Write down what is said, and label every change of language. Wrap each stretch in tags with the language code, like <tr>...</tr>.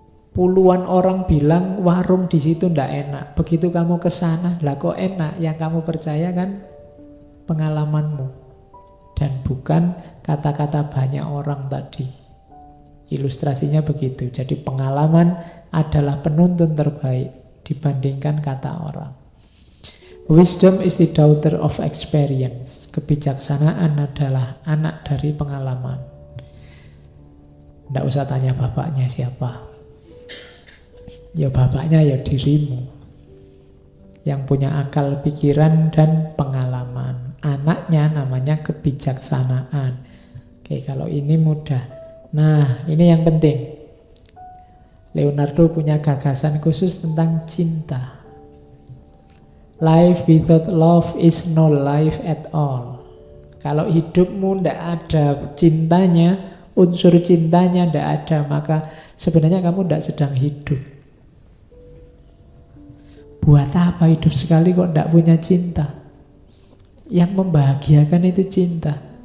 <id>Puluhan orang bilang warung di situ ndak enak. Begitu kamu ke sana, lah kok enak? Yang kamu percaya kan pengalamanmu dan bukan kata-kata banyak orang tadi. Ilustrasinya begitu. Jadi pengalaman adalah penuntun terbaik dibandingkan kata orang.</id> <en>Wisdom is the daughter of experience.</en> <id>Kebijaksanaan adalah anak dari pengalaman. Ndak usah tanya bapaknya siapa. Ya bapaknya ya dirimu yang punya akal pikiran dan pengalaman. Anaknya namanya kebijaksanaan. Oke, kalau ini mudah. Nah, ini yang penting. Leonardo punya gagasan khusus tentang cinta.</id> <en>Life without love is no life at all.</en> <id>Kalau hidupmu ndak ada cintanya, unsur cintanya ndak ada, maka sebenarnya kamu ndak sedang hidup. Buat apa hidup sekali kok tidak punya cinta? Yang membahagiakan itu cinta.</id>